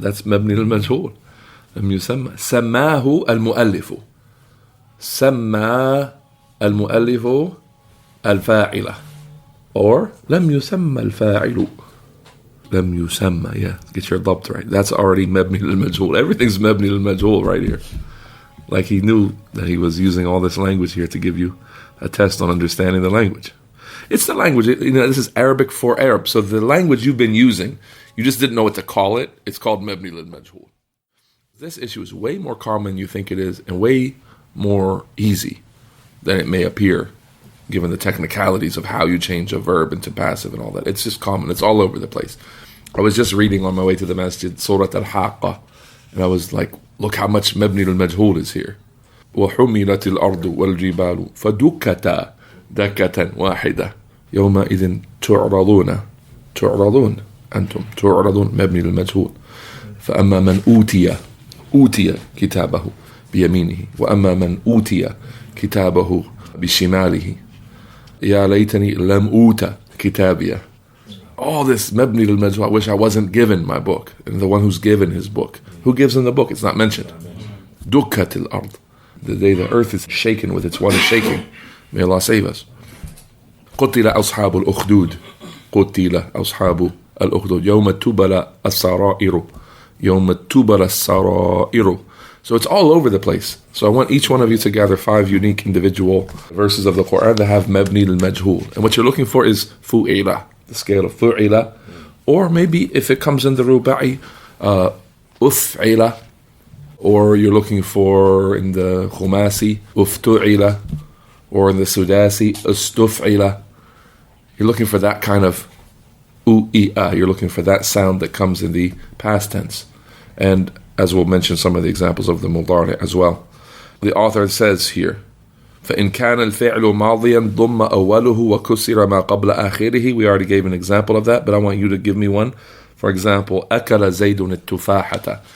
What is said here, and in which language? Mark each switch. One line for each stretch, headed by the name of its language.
Arabic: That's مبني للمجهول. لم يسمى. سماه المؤلف. سمى المؤلف الفاعلة. Or لم يسمى الفاعل. لم يسمى.
English: Yeah, get your ضبط right. That's already مبني للمجهول. Everything's مبني للمجهول right here. Like he knew that he was using all this language here to give you a test on understanding the language. It's the language, this is Arabic for Arab. So the language you've been using, you just didn't know what to call it. It's called mabni lil majhul. This issue is way more common than you think it is and way more easy than it may appear, given the technicalities of how you change a verb into passive and all that. It's just common. It's all over the place. I was just reading on my way to the masjid, Surat al-Haqqa, and I was like, look how much mabni lil majhul is here.
Arabic: وَحُمِلَتِ الْأَرْضُ وَالْجِبَالُ فَدُكَّتَا دَكَّةً واحدة يومئذ تعرضون أنتم تعرضون مبني للمجهول فأما من أوتي كتابه بيمينه وأما من أوتي كتابه بشماله يا ليتني لم أوت كتابيه.
English: All this مبني للمجهول. I wish I wasn't given my book. And the one who's given his book. Who gives him the book? It's not mentioned.
Arabic: دكت الأرض.
English: The day the earth is shaken with its one shaking. May Allah save us.
Arabic: قتل أصحاب الأخدود. قتل أصحاب الأخدود. يوم تبلى السرائر. يوم تبلى السرائر.
English: So it's all over the place. So I want each one of you to gather 5 unique individual verses of the Quran that have mabni al-majhul. And what you're looking for is fu'ila, the scale of fu'ila. Or maybe if it comes in the ruba'i, uf'ila. Or you're looking for in the khumasi, uftu'ila. Or in the sudasi, ustuf'ila. You're looking for that kind of u'i'a. You're looking for that sound that comes in the past tense. And as we'll mention some of the examples of the mudari as well. The author says here,
Arabic: فَإِنْ كَانَ الْفِعْلُ مَاضِيًا ضُمَّ أَوَّلُهُ وَكُسِرَ مَا قَبْلَ آخِرِهِ.
English: We already gave an example of that, but I want you to give me one. For example,
Arabic: أَكَلَ زَيْدٌ التُّفَاحَةَ.